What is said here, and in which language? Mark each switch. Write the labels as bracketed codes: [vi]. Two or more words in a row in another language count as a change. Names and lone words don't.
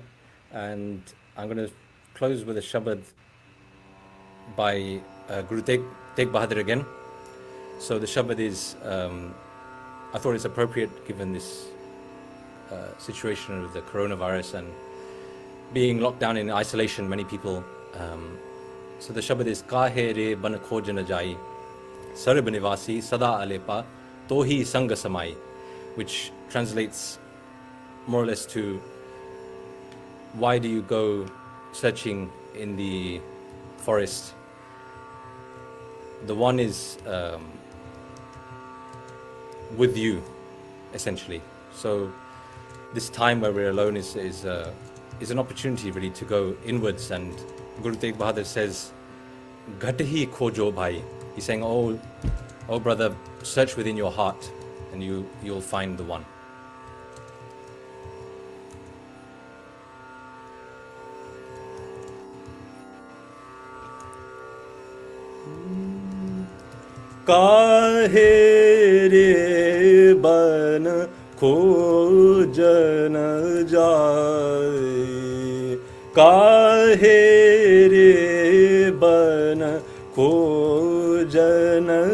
[en] And I'm going to close with a Shabad by Guru Tegh Bahadur again. So the Shabad is, I thought it's appropriate given this situation with the coronavirus and being locked down in isolation, many people. So the Shabad is [pa] ਕਾਹੇ ਰੇ ਬਨ ਖੋਜ ਨ ਜਾਈ, ਸਰਬ ਨਿਵਾਸੀ ਸਦਾ ਅਲੇਪਾ ਤੋਹੀ ਸੰਗਿ ਸਮਾਈ, [en] which translates more or less to, why do you go searching in the forest? The one is with you, essentially. So this time where we're alone is an opportunity really to go inwards. And Guru Tegh Bahadur says, [pa] "ਘਟ ਹੀ ਖੋਜੋ ਭਾਈ." [en] He's saying, "Oh brother, search within your heart, and you'll find the one." [pa] ਕਾਹੇ ਰੇ ਬਨ ਖੋਜਨ ਜਾਏ, ਕਾਹੇ ਰੇ ਬਨ ਖੋਜਨ